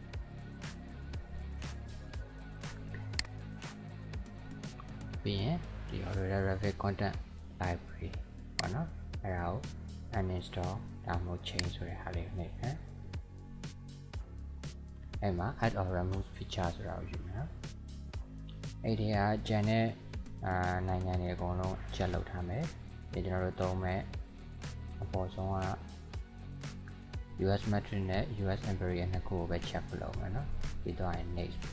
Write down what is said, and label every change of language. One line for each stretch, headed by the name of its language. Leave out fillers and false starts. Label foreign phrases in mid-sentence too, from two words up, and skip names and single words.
Burmese: ပြီးရင်ဒီ
English: AutoCAD Revit content library
Burmese: ပေါ့နော်အဲ့ဒါကို uninstall ဒါမှမဟုတ် change ဆိုတဲ့ဟာလေးနဲ့ အဲ့မှာ
English: add or remove feature
Burmese: ဆိုတာကိုယူမယ်အဲ့ဒီကဂျန်တဲ့နိုင်ငံတွေအကုန်လုံးချက်လုပ်ထားမယ်ဒီကျွန်တော်တို့သုံးမဲ့အပေါ်ဆုံးက
English: US metric
Burmese: နဲ့
English: US imperial
Burmese: နှစ်ခုကိုပဲ check လုပ်မယ်နော်ပြီးတော့ next